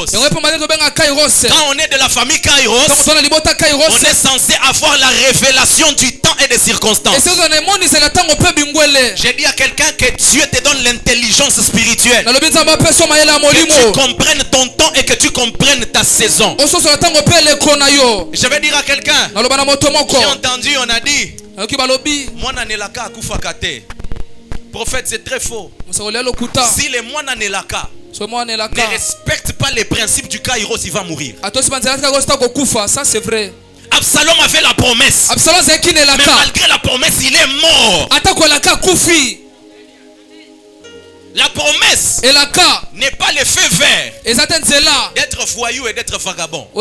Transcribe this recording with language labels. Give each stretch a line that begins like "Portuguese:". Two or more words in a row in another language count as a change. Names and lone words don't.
French: Quand on est de la famille Kairos, on est censé avoir la révélation du temps et des circonstances. J'ai dit à quelqu'un que Dieu te donne l'intelligence spirituelle, que tu comprennes ton temps et que tu comprennes ta saison. Je vais dire à quelqu'un: j'ai entendu, on a dit
Lingala: Mwana nelaka akufa kate.
French: Prophète, c'est très faux. Si les moines nelaka, ne respecte pas les principes du Kairos, il va mourir. Ça c'est vrai. Absalom avait la promesse. Mais malgré la promesse, il est mort. La promesse n'est pas le feu vert d'être voyou et d'être vagabond.